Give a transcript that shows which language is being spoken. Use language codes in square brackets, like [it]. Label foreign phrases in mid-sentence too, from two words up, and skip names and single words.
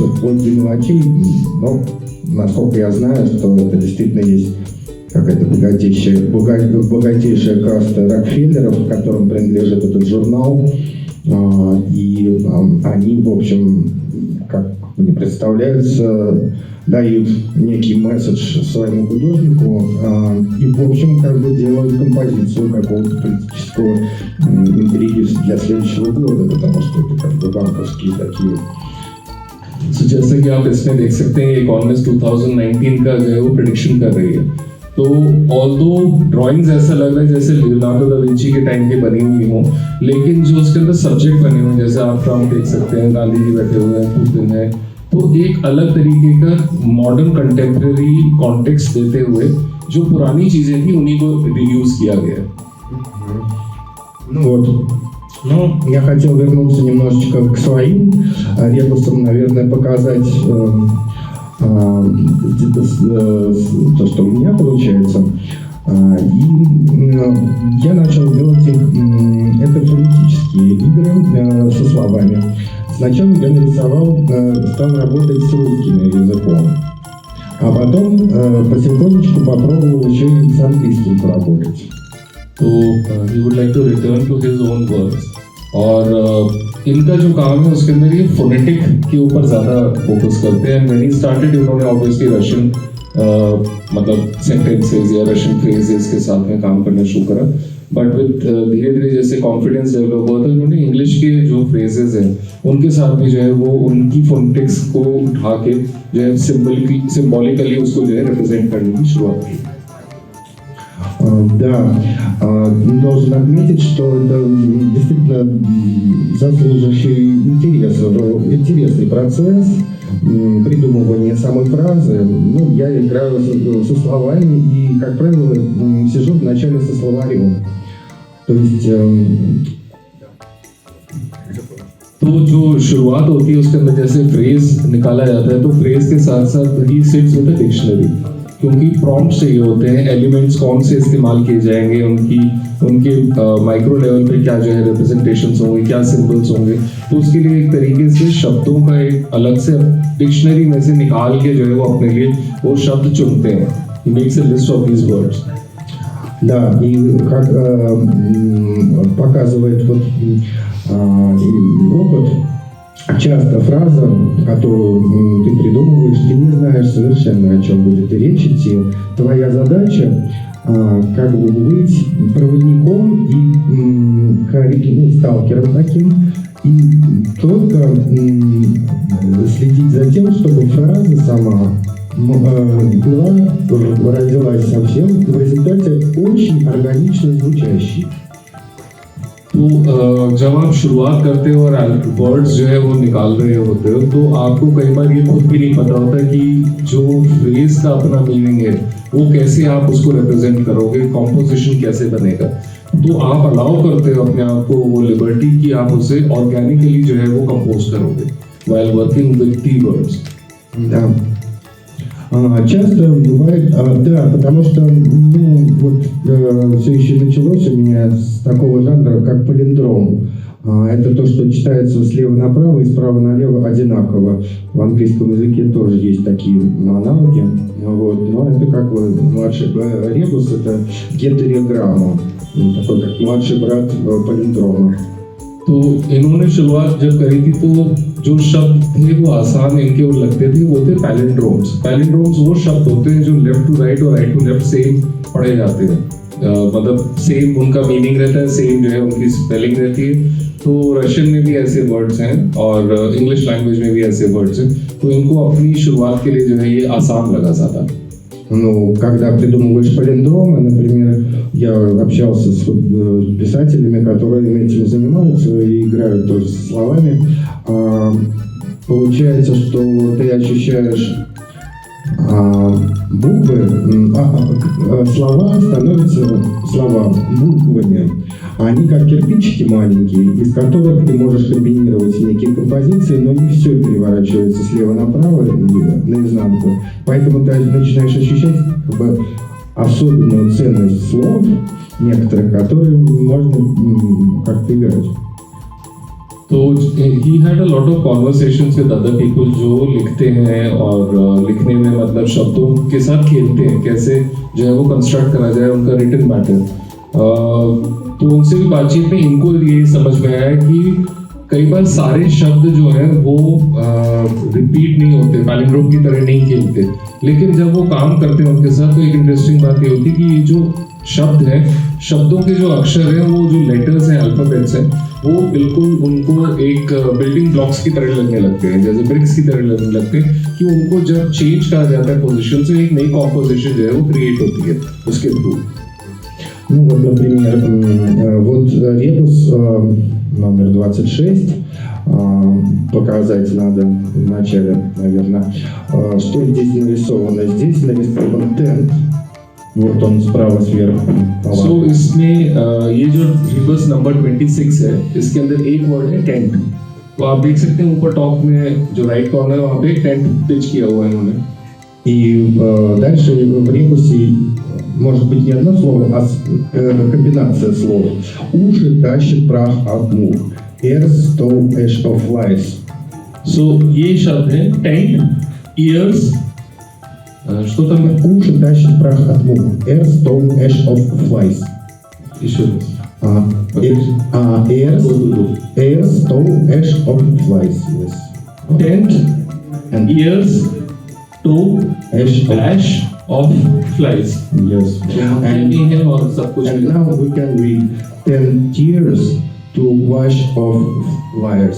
[ru] вплоть до мелочей, но насколько я знаю, что это действительно есть какая-то богатейшая каста Рокфеллеров, которым принадлежит этот журнал, и они, в общем, как мне представляется, дают некий месседж своему художнику и, в общем, как бы делают композицию какого-то политического интриги для следующего года, потому что это как бы банковские такие. [hi] जैसे कि आप इसमें देख सकते हैं इकोनॉमिस्ट 2019 का जो है वो प्रेडिक्शन कर रही है, तो [en] although drawings [hi] ऐसा लग रहा है जैसे लियोनार्डो दा विंची के टाइम की बनी हुई हो, लेकिन जो उसके अंदर सब्जेक्ट बने हुए हैं जैसे आप ट्रम्प देख सकते हैं, गांधी जी बैठे हुए हैं, पुतिन है, तो एक अलग तरीके का [en] modern contemporary context [hi] देते हुए जो पुरानी चीज़ें थी उन्हीं को रिड्यूस किया गया है। [ru] Ну вот. Но я хотел вернуться немножечко к своим ребусам, наверное, показать то, что у меня получается. И я начал делать их, это фонетические игры со словами. Сначала я нарисовал, стал работать с русским языком, а потом потихонечку попробовал еще и с английским поработать. [en] तो he would like to return to his own words, [hi] और इनका जो काम है उसके अंदर ये फोनेटिक के ऊपर ज़्यादा फोकस करते हैं। [en] when he started [hi] इन्होंने [en] obviously Russian [hi] मतलब सेंटेंसेस या [en] Russian phrases [hi] के साथ में काम करना शुरू करा, [en] but with [hi] धीरे धीरे जैसे [en] confidence develop [hi] हुआ तो इन्होंने इंग्लिश के जो फ्रेजेस हैं उनके साथ भी जो है वो उनकी फोनेटिक्स को उठा के जो है सिम्बॉलिकली उसको जो है रिप्रेजेंट करने की शुरुआत की। [ru] Да, должен отметить, что это действительно заслуживающий интересный процесс придумывания самой фразы. Ну, я играю со словами и, как правило, сижу вначале со словарем. То есть [hi] तो जो शुरुआत होती है उसके अंदर जैसे फ्रेज निकाला जाता है तो फ्रेज के साथ साथ ही [en] sits with the dictionary, [hi] क्योंकि प्रॉम्प्ट्स चाहिए होते हैं, एलिमेंट्स कौन से इस्तेमाल किए जाएंगे, उनके [en] micro level [hi] पे क्या जो है रिप्रेजेंटेशंस होंगे, क्या सिंबल्स होंगे, तो उसके लिए एक तरीके से शब्दों का एक अलग से डिक्शनरी में से निकाल के जो है वो अपने लिए वो शब्द चुनते हैं। [en] He makes a list of these words. [ru] Да, и как показывает вот опыт, часто фраза, которую ты придумываешь, ты не знаешь совершенно, о чем будет речь идти. Твоя задача как бы быть проводником и сталкером таким, и только следить за тем, чтобы фраза сама была родилась совсем в результате очень органично звучащей. [hi] तो जब आप शुरुआत करते हो और वर्ड्स जो है वो निकाल रहे होते हो तो आपको कई बार ये खुद भी नहीं पता होता कि जो फ्रेज का अपना मीनिंग है वो कैसे आप उसको रिप्रेजेंट करोगे, कॉम्पोजिशन कैसे बनेगा। तो आप अलाउ करते हो अपने आप को वो लिबर्टी कि आप उसे ऑर्गेनिकली जो है वो कंपोज करोगे [en] while working with the words. [ru] Да. Часто бывает, да, потому что все еще началось у меня с такого жанра, как палиндром. Это то, что читается слева направо и справа налево одинаково. В английском языке тоже есть такие аналоги. Вот. Но это как бы младший ребус, это гетерограмма. Такой как младший брат палиндрома. [hi] तो इन्होंने शुरुआत जब करी थी तो जो शब्द थे वो आसान इनके वो लगते थे, वो थे पैलिंड्रोम्स। पैलिंड्रोम्स वो शब्द होते हैं जो [en] left to right [hi] और [en] right to left same [hi] पढ़े जाते हैं, मतलब सेम उनका मीनिंग रहता है, सेम जो है उनकी स्पेलिंग रहती है। तो रशियन में भी ऐसे वर्ड्स हैं और [en] English language [hi] में भी ऐसे वर्ड्स हैं, तो इनको अपनी शुरुआत के लिए जो है ये आसान लगा ज़्यादा। [ru] Ну, когда придумываешь палиндромы, например, я общался с писателями, которые этим занимаются и играют тоже со словами, получается, что ты ощущаешь буквы, слова становятся буквами. Они как кирпичики маленькие, из которых ты можешь комбинировать некие композиции, но не все переворачивается слева направо и наизнанку. Поэтому ты начинаешь ощущать как бы особенную ценность слов некоторых, которые можно как-то играть. [hi] तो [en] he had a lot of conversations with other people [hi] जो लिखते हैं और लिखने में मतलब शब्दों के साथ खेलते हैं, कैसे जो है वो कंस्ट्रक्ट करा जाए उनका [en] written matter. [hi] तो उनसे भी बातचीत में इनको ये समझ में आया कि कई बार सारे शब्द जो हैं वो रिपीट नहीं होते, पैलिंड्रोम की तरह नहीं खेलते, लेकिन जब वो काम करते हैं उनके साथ तो एक इंटरेस्टिंग बात ये होती है कि ये जो शब्द हैं, शब्दों के जो अक्षर हैं, वो जो लेटर्स हैं, अल्फाबेट्स हैं, वो बिल्कुल उनको एक [en] building blocks [hi] की तरह लगने लगते हैं, जैसे ब्रिक्स की तरह लगने लगते हैं कि उनको जब चेंज करा जाता है पोजीशन से एक नई कॉम्पोजिशन जो है वो क्रिएट होती है उसके थ्रू। [ru] Ну вот, например, вот ребус номер 26, показать надо вначале, наверное, что здесь нарисовано. Здесь нарисован тент, вот он справа сверху. [hi] So इसमें ये जो [en] rebus number [hi] 26 है, इसके अंदर एक वर्ड है टेंट। तो आप देख सकते हैं ऊपर टॉप में जो [en] right corner [hi] है वहाँ पे [en] tent pitch [hi] किया हुआ है इन्होंने। [ru] И дальше в ребусе может быть не одно слово, а комбинация слов. Уши тащит прах от мух. [en] Ears stole ash of flies. [hi] So ये शब्द है टेंट, [en] ears, [ru] что там है? Уши тащит прах от мух. [en] Ears stole ash of flies. [ru] Еще раз. [en] Ears stole ash of flies. Yes. Tent And ears to ash of flies. yes. [hi] And है और सब कुछ [en] And now we can read 10 tears to wash off flies.